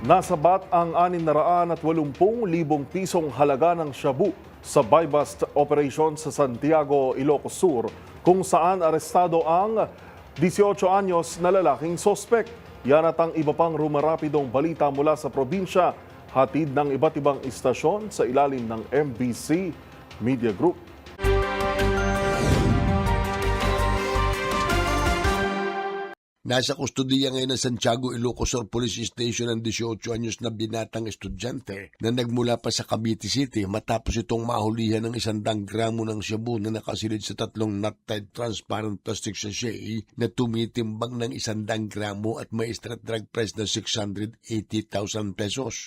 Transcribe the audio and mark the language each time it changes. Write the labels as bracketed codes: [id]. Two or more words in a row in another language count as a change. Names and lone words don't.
[tl] Nasabat ang 680,000 pisong halaga ng shabu sa [en] buy-bust operation [tl] sa Santiago, Ilocos Sur, kung saan arestado ang 18 anyos na lalaking sospek. Yan at ang iba pang rumarapidong balita mula sa probinsya, hatid ng iba't ibang istasyon sa ilalim ng MBC Media Group. Nasa kustodiya ngayon ng Santiago, Ilocos Sur Police Station ang 18 anyos na binatang estudyante na nagmula pa sa Cavite City matapos itong mahulihan ng 100 gramo ng shabu na nakasilid sa 3 [en] knot-tied transparent plastic sachet [tl] na tumitimbang ng 100 gramo at may [en] street drug price [tl] na 680,000 pesos.